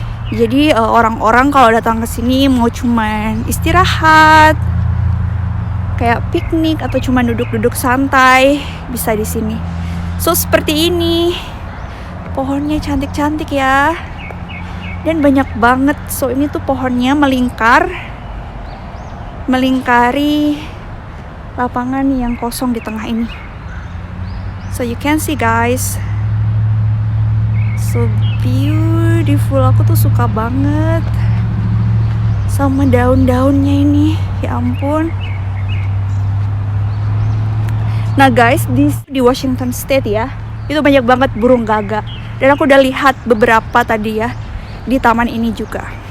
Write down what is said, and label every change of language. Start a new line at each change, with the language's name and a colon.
Indonesian: Jadi orang-orang kalau datang ke sini mau cuman istirahat, kayak piknik atau cuma duduk-duduk santai, bisa di sini. So seperti ini. Pohonnya cantik-cantik ya. Dan banyak banget. So ini tuh pohonnya melingkari lapangan yang kosong di tengah ini.
English: So you can see guys, so beautiful.
Indonesian: Aku tuh suka banget sama daun-daunnya ini, ya ampun. Nah guys, di Washington State ya, itu banyak banget burung gagak. Dan aku udah lihat beberapa tadi ya di taman ini juga.